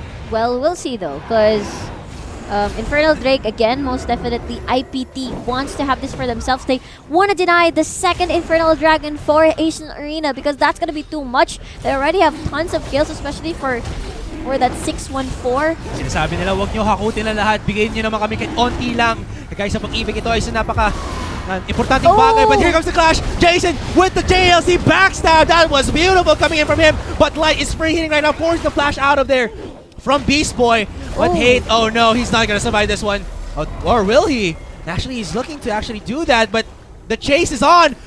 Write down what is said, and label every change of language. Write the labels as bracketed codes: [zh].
[en] Well, we'll see though, because Infernal Drake, again, most definitely IPT wants to have this for themselves. They want to deny the second Infernal Dragon for Asian Arena because that's going to be too much. They already have tons of kills, especially for that 614. [tl] Sinasabi nila, huwag nyo hakutin na lahat. Bigyan nyo naman kami kahit onti lang. Kaya sa pag-ibig, ito ay napaka importanteng bagay. [en] But here comes the clash. Jason with the JLC backstab. That was beautiful coming in from him. But Light is free hitting right now, forcing the flash out of there from Beast Boy. But Hate, oh no, he's not going to survive this one. Or will he? Actually, he's looking to actually do that, but the chase is on.